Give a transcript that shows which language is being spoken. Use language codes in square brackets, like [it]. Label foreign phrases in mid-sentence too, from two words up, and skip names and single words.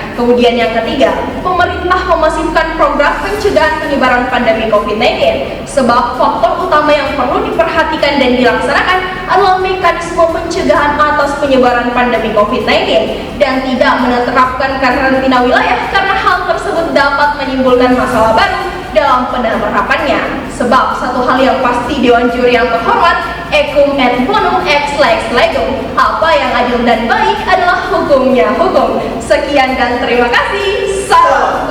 [id] Kemudian yang ketiga, pemerintah memasifkan program pencegahan penyebaran pandemi COVID-19 sebab faktor utama yang perlu diperhatikan dan dilaksanakan adalah mekanisme pencegahan atas penyebaran pandemi COVID-19 dan tidak menerapkan karantina wilayah karena hal tersebut dapat menimbulkan masalah baru dalam penerapannya. Sebab satu hal yang pasti, Dewan Juri yang terhormat, [la] equum et bonum ex lex legum, [id] apa yang adil dan baik adalah hukumnya hukum. Sekian dan terima kasih. Salam.